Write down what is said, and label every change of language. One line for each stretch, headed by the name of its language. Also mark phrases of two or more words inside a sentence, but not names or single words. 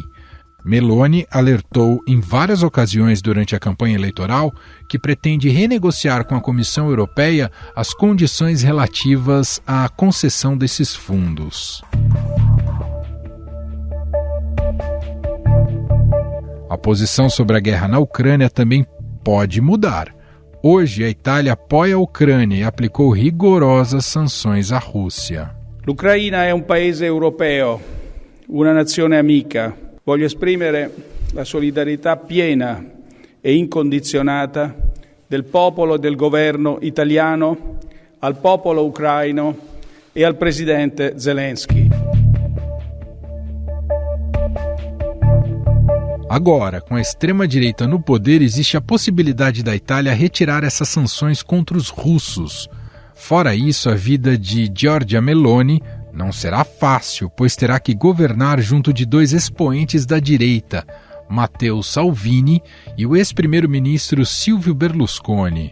Portuguese: Meloni alertou em várias ocasiões durante a campanha eleitoral que pretende renegociar com a Comissão Europeia as condições relativas à concessão desses fundos. A posição sobre a guerra na Ucrânia também pode mudar. Hoje, a Itália apoia a Ucrânia e aplicou rigorosas sanções à Rússia.
Italian: L'Ucraina è un paese europeo, una nazione amica. Voglio esprimere la solidarietà piena e incondizionata del popolo e del governo italiano al popolo ucraino e al presidente Zelensky.
Portuguese: Agora, com a extrema-direita no poder, existe a possibilidade da Itália retirar essas sanções contra os russos. Fora isso, a vida de Giorgia Meloni não será fácil, pois terá que governar junto de dois expoentes da direita, Matteo Salvini e o ex-primeiro-ministro Silvio Berlusconi.